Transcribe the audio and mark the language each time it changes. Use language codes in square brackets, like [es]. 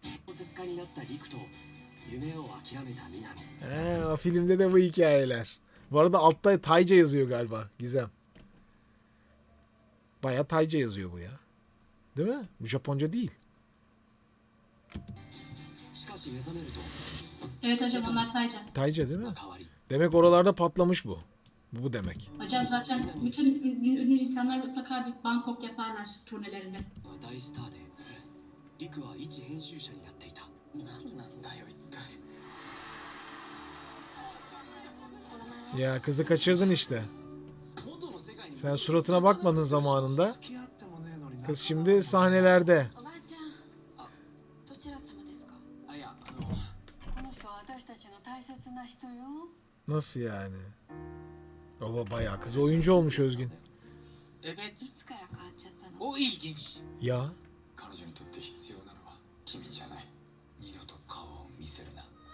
[ja] 小説家になった陸と夢を諦めた南 [tr] O filmde de bu hikayeler. Bu arada altta Tayca yazıyor galiba. Gizem. Baya Tayca yazıyor bu ya. Değil mi? Bu Japonca değil. [ja] しかし目覚めると [tr] Evet hocam onlar Taycan. Tayca değil mi? [ja] 変わり [tr] Demek oralarda patlamış bu. Bu demek. Hocam zaten bütün ünlü insanlar mutlaka bir Bangkok yaparlar turnelerinde. [ja] は大スターで陸は一編集者になっていた何なんだよ一体 [tr] Ya kızı kaçırdın işte. [ja] 元の世界に [tr] Sen suratına bakmadın zamanında. [ja] 付き合ってもねえのにな [tr] Kız şimdi sahnelerde. [ja] おばあちゃんどちら様ですか？あいやこの人は私たちの大切な人よ。 [tr] Nasıl yani? Baba bayağı kız oyuncu olmuş Özgün. Evet. [ja] いつから変わっちゃったの？ [tr] O ilginç. Ya [ja] 彼女にとって必要なのは君じゃない二度と顔を見せるな